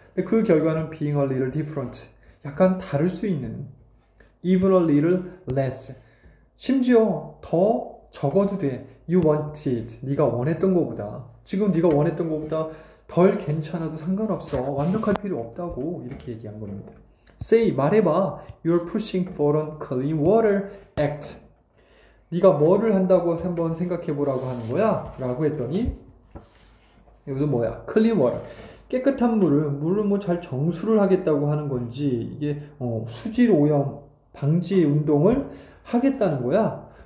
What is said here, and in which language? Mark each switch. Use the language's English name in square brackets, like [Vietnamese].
[English] 근데 그 결과는 being a little different, [Korean] 약간 다를 수 있는. [English] even a little less. [Korean] 심지어 더 적어도 돼. [English] You wanted, [Korean] 네가 원했던 것보다. 지금 네가 원했던 것보다 덜 괜찮아도 상관없어. 완벽할 필요 없다고 이렇게 얘기한 겁니다. [English] Say, [Korean] 말해봐. [English] You're pushing for a clean water act. [Korean] 네가 뭐를 한다고 한번 생각해 보라고 하는 거야? 라고 했더니 이것도 뭐야? [English] clean water. [Korean] 깨끗한 물을 뭐 잘 정수를 하겠다고 하는 건지 이게 수질 오염 방지 운동을 하겠다는 거야.